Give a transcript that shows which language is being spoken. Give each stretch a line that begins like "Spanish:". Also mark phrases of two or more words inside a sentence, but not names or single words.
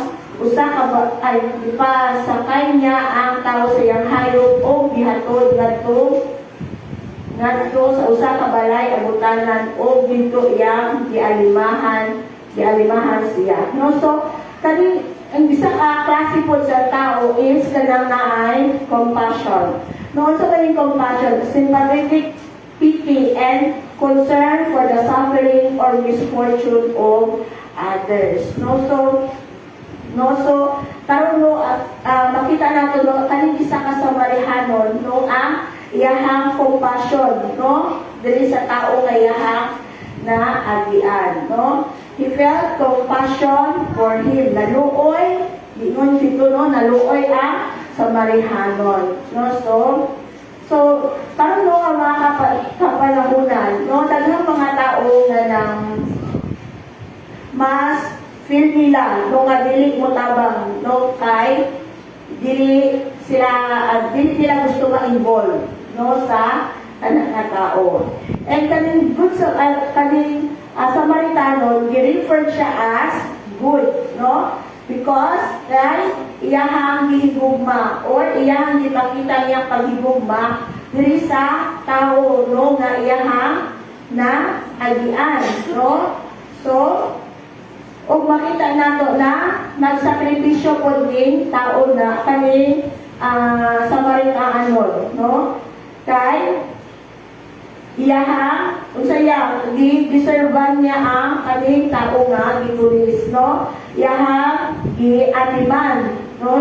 Cebuano: ipasakay niya ang tao sa iyang hayop o gihatod ngadto sa usa ka balay abutanan o ginto iyang gialimahan siya, no. So kani ang bisa ka klase po sa tao is kanang naay compassion, no.
English: So kani compassion, sympathetic pity and concern for the suffering or misfortune of others, no.
Cebuano: So karon no, makita nato no, kaning isa ka Samarianon, no, ang iyahang compassion, no, diri sa tao nga iyahang naagian, no.
English: He felt compassion for him.
Cebuano: Naluoy, ingon dito, no, naluoy ang Samarianon, no. So karon no, ang mga kapanahunan, no, daghang mga tao nga nang mas feel nila no nga dili mo tabang, no, kay dili nila gusto ma-involve, no, sa anak nga tao. And kaning good sa kaning Samaritan, gi-refer siya
English: as good,
Cebuano: no, because iyahang gihigugma or iyahang gipakita niyang paghigugma diri sa tao no nga iyahang na agian no. So og makita nato na nagsakripisyo pod din tao na kaning Samaritanon no kay iyahang unsaya giserban niya ang kaning tao nga gipulis no iyahang giatiman no.